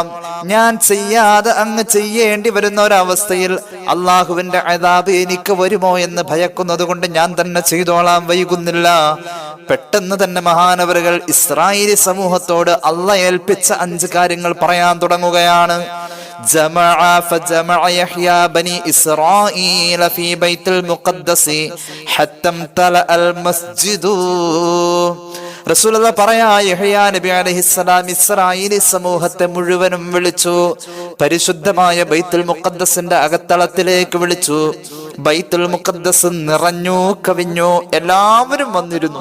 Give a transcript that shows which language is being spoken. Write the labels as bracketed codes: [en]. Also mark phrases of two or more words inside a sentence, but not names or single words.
[ml] ഞാൻ ചെയ്യാതെ അങ്ങ് ചെയ്യേണ്ടി വരുന്ന ഒരവസ്ഥയിൽ അള്ളാഹുവിന്റെ അദാബ് എനിക്ക് വരുമോ എന്ന് ഭയക്കുന്നത് കൊണ്ട് ഞാൻ തന്നെ ചെയ്തോളാം, വൈകുന്നില്ല. പെട്ടെന്ന് തന്നെ മഹാനവറുകൾ ഇസ്രായേലി സമൂഹത്തോട് അള്ളാഹ് ഏൽപ്പിച്ച 5 കാര്യങ്ങൾ പറയാൻ തുടങ്ങുകയാണ്. [ar] فجمع يحيى بني إسرائيل في بيت المقدس حتى امتلأ المسجد. [ml] റസൂലുള്ളാഹി പറയാ, യഹ്യാ നബി അലൈഹിസ്സലാം ഇസ്രായേലി സമൂഹത്തെ മുഴുവനും വിളിച്ചു, പരിശുദ്ധമായ ബൈത്തുൽ മുഖദ്ദസിന്റെ അകത്തളത്തിലേക്ക് വിളിച്ചു. ബൈത്തുൽ മുഖദ്ദസ് നിറഞ്ഞു കവിഞ്ഞു, എല്ലാവരും വന്നിരുന്നു.